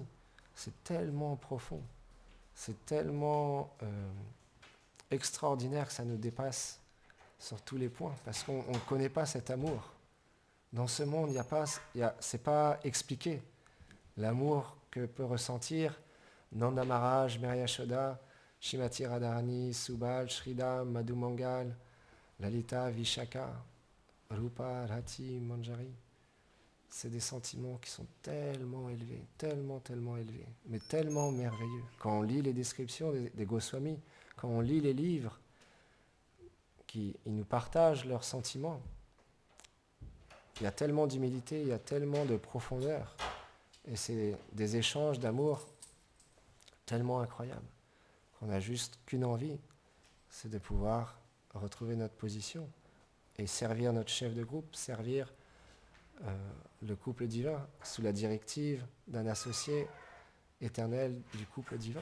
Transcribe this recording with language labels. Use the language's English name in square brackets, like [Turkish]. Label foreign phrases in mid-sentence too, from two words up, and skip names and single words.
[French] C'est tellement profond. C'est tellement extraordinaire que ça nous dépasse sur tous les points. Parce qu'on ne connaît pas cet amour. Dans ce monde, c'est pas expliqué. L'amour que peut ressentir Nanda Maharaj, Mary Yashoda, Shrimati Radharani, Subal, Sridham, Madhu Mangal, Lalita, Vishaka, Rupa, Rati, Manjari. c'est des sentiments qui sont tellement élevés, tellement élevés, mais tellement merveilleux. Quand on lit les descriptions des Goswamis, quand on lit les livres, ils nous partagent leurs sentiments, il y a tellement d'humilité, il y a tellement de profondeur, et c'est des échanges d'amour tellement incroyables, qu'on n'a juste qu'une envie, c'est de pouvoir retrouver notre position et servir notre chef de groupe, servir le couple divin sous la directive d'un associé éternel du couple divin.